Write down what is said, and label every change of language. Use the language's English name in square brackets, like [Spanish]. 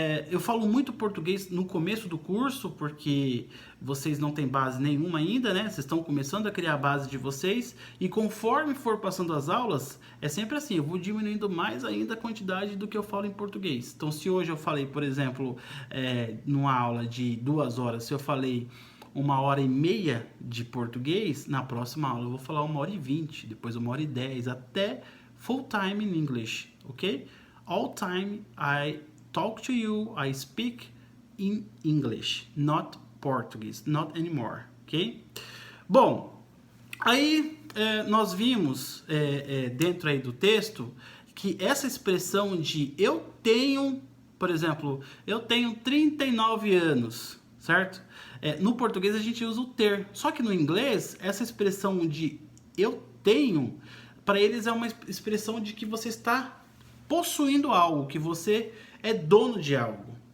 [Portuguese] Eu falo muito português no começo do curso, porque vocês não têm base nenhuma ainda, né? Vocês estão começando a criar a base de vocês, e conforme for passando as aulas, é sempre assim, eu vou diminuindo mais ainda a quantidade do que eu falo em português. Então, se hoje eu falei, por exemplo, numa aula de 2 horas, se eu falei 1h30 de português, na próxima aula eu vou falar 1h20, depois 1h10, até [English] full time in English, ok? All time I talk to you, I speak in English, not Portuguese, not anymore, ok? [Portuguese] Bom, aí nós vimos dentro aí do texto que essa expressão de eu tenho, por exemplo, eu tenho 39 anos, certo? No português a gente usa o ter, só que no inglês essa expressão de eu tenho, para eles é uma expressão de que você está possuindo algo, que você é dono de algo.